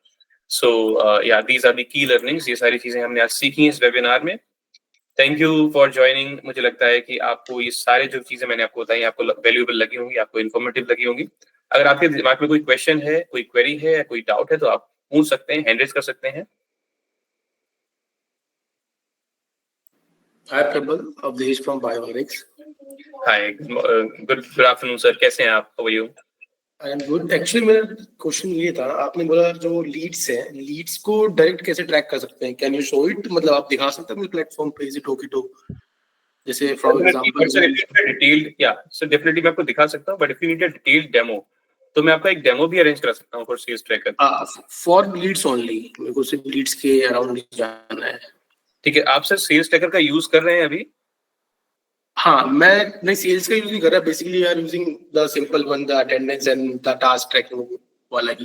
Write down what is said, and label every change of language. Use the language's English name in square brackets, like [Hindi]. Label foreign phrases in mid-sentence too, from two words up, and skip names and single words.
[English] So yeah these are the key learnings. [Hindi] ये सारी चीजें हमने आज सीखी हैं इस वेबिनार में. [English] Thank you for joining. [Hindi] मुझे लगता है कि आपको ये सारे जो चीजें मैंने आपको बताई आपको वैल्यूएबल लगी होंगी, आपको इन्फॉर्मेटिव लगी होंगी. अगर आपके दिमाग में कोई क्वेश्चन है, कोई क्वेरी है या कोई डाउट है तो आप पूछ सकते हैं, [English] hand raise [Hindi] कर सकते हैं. [English] Hi Prabal, Avdesh from Biolytics. Hi, good afternoon sir. [Hindi] कैसे हैं आप? [English] How are you? I am good. Actually [Hindi] मेरा क्वेश्चन ये था, आपने बोला जो लीड्स हैं, लीड्स को डायरेक्ट कैसे ट्रैक कर सकते हैं? [English] Can you show it? [Hindi] मतलब आप दिखा सकते हैं अपने प्लेटफॉर्म पे? [English] is it okay to, [Hindi] जैसे [English] for example [Hindi] डिटेल्ड, या [English] so definitely [Hindi] मैं आपको दिखा सकता हूं, [English] but if you need a detailed demo [Hindi] तो मैं आपका एक डेमो भी अरेंज कर सकता हूं [English] for sales tracker. for leads only, [Hindi] मेरे को सिर्फ लीड्स के अराउंड जाना है. ठीक है, आप सर [English] sales tracker [Hindi] का यूज कर रहे हैं अभी? [English] हाँ, मैं नहीं सेल्स का यूज नहीं कर रहा, basically we are using the simple one, the attendance and the task tracking वाला ही।